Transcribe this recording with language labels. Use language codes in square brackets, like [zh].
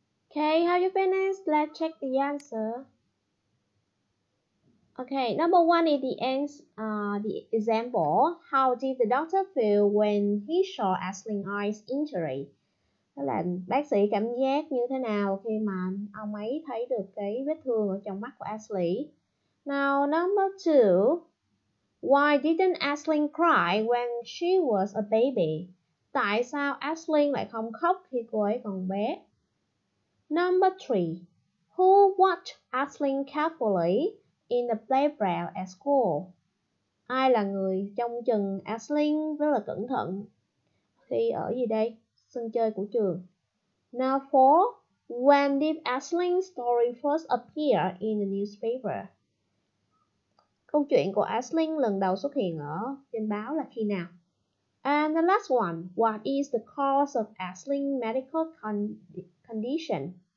[en] Okay, have you finished? Let's check the answer. Okay, number 1 is the example. How did the doctor feel when he saw Ashlyn's eyes injury? [vi] Đó là bác sĩ cảm giác như thế nào khi mà ông ấy thấy được cái vết thương ở trong mắt của Ashley. [en] Now, number 2. Why didn't Ashlyn cry when she was a baby? [vi] Tại sao Ashlyn lại không khóc khi cô ấy còn bé? [en] Number 3. Who watched Ashlyn carefully in the playground at school? [vi] Ai là người trông chừng Ashlyn rất là cẩn thận khi ở gì đây? Sân chơi của trường. [en] Now 4. When did Ashlyn's story first appear in the newspaper? [vi] Câu chuyện của Ashlyn lần đầu xuất hiện ở trên báo là khi nào? [en] And the last one, what is the cause of Ashlyn's medical condition?